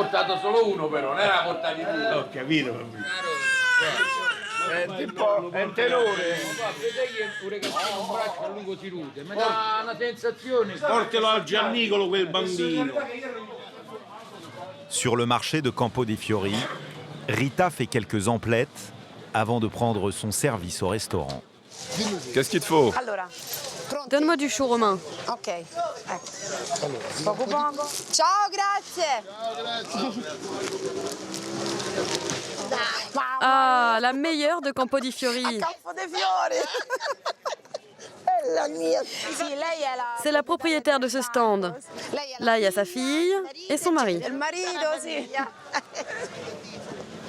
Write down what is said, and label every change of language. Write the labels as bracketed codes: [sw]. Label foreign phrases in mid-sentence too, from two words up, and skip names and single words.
[fr] Sur le marché de Campo dei Fiori, Rita fait quelques emplettes avant de prendre son service au restaurant. Qu'est-ce qu'il te faut? Donne-moi du chou romain. [it] Ok. Poco poco. Ciao, grazie. [fr] Ah, la meilleure de Campo dei Fiori. Campo dei Fiori. C'est la propriétaire de ce stand. Là, il y a sa fille et son mari.